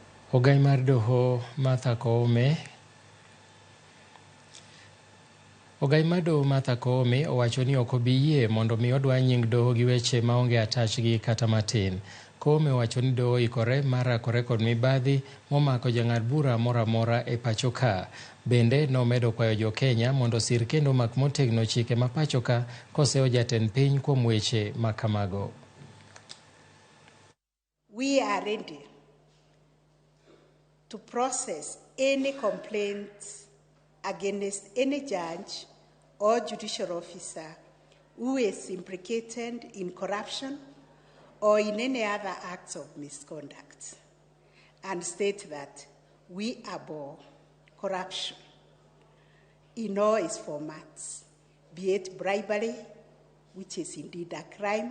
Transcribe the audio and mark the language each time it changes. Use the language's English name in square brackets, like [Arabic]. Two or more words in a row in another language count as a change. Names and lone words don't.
[Luo (Kenya and Tanzania)] Ogai mar Doho Martha Koome owacho ni ok obi yie mondo mi odwa nying doho gi weche maonge atachgi kata matin. Koome owacho ni doho oikore mar rakore kod mibadhi momako jang'ad bura mora mora e pacho ka. Bende nomedo kwayo jo Kenya mondo sir kendo mak motegno chike ma pacho ka kosewo jatend piny kuom weche ma kamago. [English] We are ready to process any complaints against any judge or judicial officer who is implicated in corruption or in any other acts of misconduct, and state that we abhor corruption in all its formats, be it bribery, which is indeed a crime.